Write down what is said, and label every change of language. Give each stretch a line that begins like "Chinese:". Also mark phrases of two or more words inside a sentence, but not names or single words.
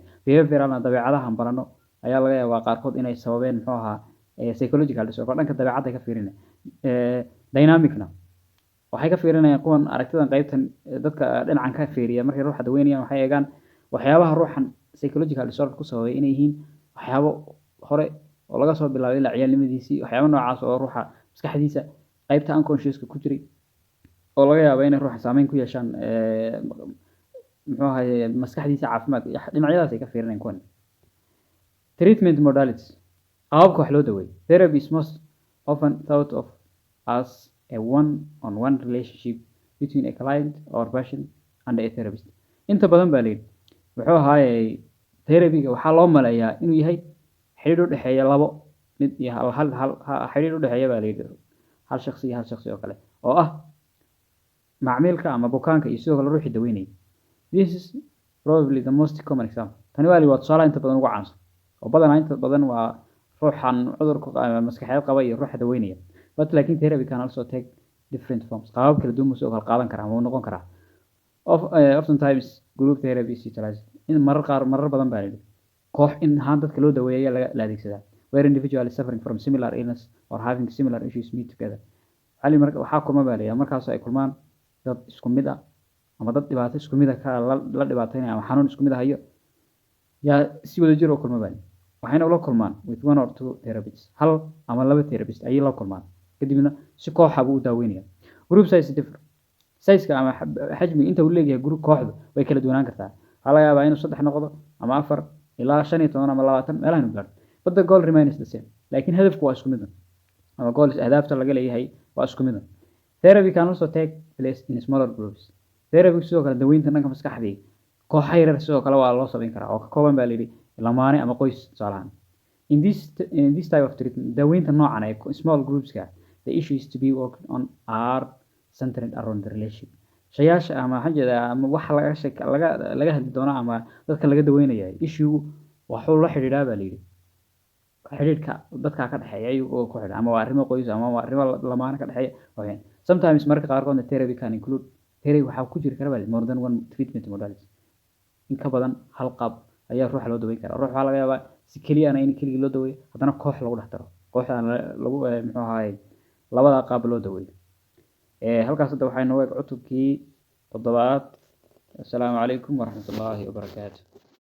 Somali: behavioralna dabeecadahan barano ayaa laga yaabaa qaarkood inay sababeen muxuu ahaa
English: psychological disorder
Somali: dhanka dabeecadda ka fiirinaya dynamicna waxay ka fiirinayaan kuwan aragtidan qaybtan dadka dhinacan ka fiiriya markay ruuxa daweynayaan waxay eegaan waxyaabaha ruuxan
English: psychological disorder
Somali: ku sababay inay yihiin waxyaabo hore oo laga soo bilaabay ilaa ciyaalnimadiisii waxyaabo noocaas oo ruuxa maskaxdiisa qaybta unconsciouska ku jiray oo laga yaabo inay ruuxa saameyn ku yeeshaan muxuu ahaye maskaxdiisa caafimaad dhinacyadaas ay ka fiirinayaan kuwan
English: treatment modalities
Somali: qaababka wax loo daweeyo
English: therapy is most often thought of as a one-on-one relationship between a client or patient and a therapist
Somali: inta badan baa layidhi muxuu ahaaye therapyga waxaa loo maleeyaa inuu yahay xidhiidh u dhexeeya labo mid iyo xidhiidh u dhexeeya baa layidhi hal shakhsi iyo hal shakhsi oo kale oo ah macmiilka ama bukaanka iyo sidoo kale ruuxii daweynaya
English: this is probably the most common example
Somali: tani waa tusaalaha inta badan ugu caansan oo badanaa inta badan waa ruuxan cudurka maskaxeed qaba iyo ruuxa daweynaya but laakiin
English: therapy can also take different forms
Somali: qaabab kala duwan soo kala qaadan karaa ama noqon karaa
English: oftentimes group therapy is utilized in
Somali: marar badan baa yidhi koox in ahaan dadka loo daweeyo la adeegsadaa
English: where individual is suffering from similar illness or having similar issues meet together
Somali: waxaa kulma baa layidhi markaas ay kulmaan dad isku mid ah ama dad dhibaato isku mid ah la dhibaataynaya ama xanuun isku mid ah hayo yaa si wada jir oo kulma baa waxayna ula kulmaan
English: with one or two therapists
Somali: hal ama laba therapist ayay la kulmaan kadibna si kooxa buu u daaweynaya
English: group size differ
Somali: size-ka ama xajmiga inta uu leeyahay group kooxdu way kala duwanaan kartaa waxaa laga yaabaa inuu 3 noqdo ama 4 ilaa 15 ama 20 meelaha inuu gaaro
English: but the goal remains the same
Somali: laakiin hadafku waa isku mid ama goals ahdaafta laga leeyahay waa isku mid
English: therapy can also take place in smaller groups
Somali: therapy sidoo kale daweynta dhanka maskaxda koox yar sidoo kale waa loo sameyn karaa oo ka kooban baa layidhi lamaane ama qoys tusaalahan
English: in this type of treatment
Somali: daweynta noocan ee
English: small groupska the issue is to be worked on are centered around the relationship
Somali: shayaasha ama xajada ama waxa laga hadli doona ama dadka laga daweynaya issue waxuu la xiriiraa baa layidhi xiriirka dadka ka dhaxeeya iyagoo ku xidhan ama waa arrimo qoys ama waa arrimo lamaane ka dhaxeeya sometimes marka qaarkood
English: therapy can include
Somali: therapy waxaa ku jiri kara
English: more than one treatment modality
Somali: in ka badan hal qaab ayaa ruuxa loo daweyn karaa ruux waxaa laga yaabaa si keliya in keligii loo daweeyo haddana koox lagu dhex daro kooxdan lagu muxuu ahaaye labada qaab loo daweeyo halkaas hadda waxay nooga cutubkii 7.
Arabic: السلام عليكم ورحمة الله وبركاته